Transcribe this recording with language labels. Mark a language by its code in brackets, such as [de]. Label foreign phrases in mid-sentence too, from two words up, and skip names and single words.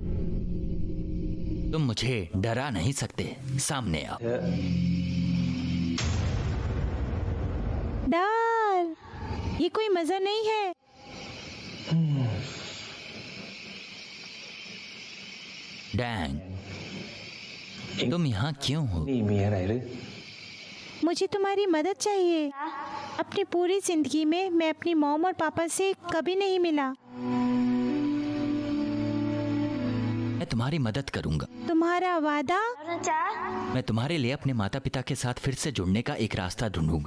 [hi] तुम मुझे डरा नहीं सकते। सामने आओ। डर, ये कोई मजा नहीं है। डैंग, तुम यहाँ क्यों हो? [th] นี่มีอะไรหรือ [hi] मुझे तुम्हारी मदद चाहिए। अपनी पूरी जिंदगी में मैं अपनी मॉम और पापा से कभी नहीं मिला। मैं तुम्हारी मदद करूंगा। तुम्हारा वादा? मैं तुम्हारे लिए अपने माता पिता के साथ फिर से जुड़ने का एक रास्ता ढूंढूंगा।